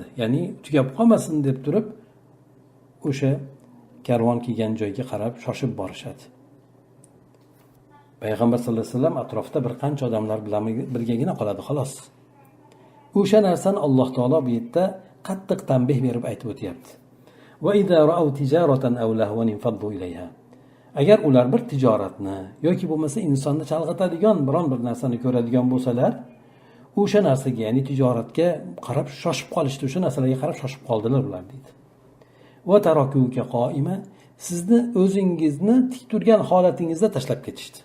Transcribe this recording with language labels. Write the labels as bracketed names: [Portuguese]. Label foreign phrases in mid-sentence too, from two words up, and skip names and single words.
[Uzbek] Ya'ni tugab qolmasin deb turib o'sha karvon kelgan joyga qarab shoshib borishadi. Payg'ambar [Arabic] صلى الله عليه وسلم [Uzbek] atrofda bir qancha odamlar bilan birgagina qoladi xolos. O'sha narsani Alloh taolo bu yerda qattiq tanbeh berib aytib o'tyapti. [Arabic] وإذا رأوا تجارة أو لهوا انفضوا إليها. [Uzbek] Agar ular bir tijoratni yoki bo'lmasa insonni chalg'itadigan biron bir narsani ko'radigan bo'lsalar, o'sha narsaga, ya'ni tijoratga qarab shoshib qolishdi, o'sha narsalarga qarab shoshib qoldilar ular deydi. [Arabic] وتركوك قائما, [Uzbek] sizni o'zingizni tik turgan holatingizda tashlab ketishdi.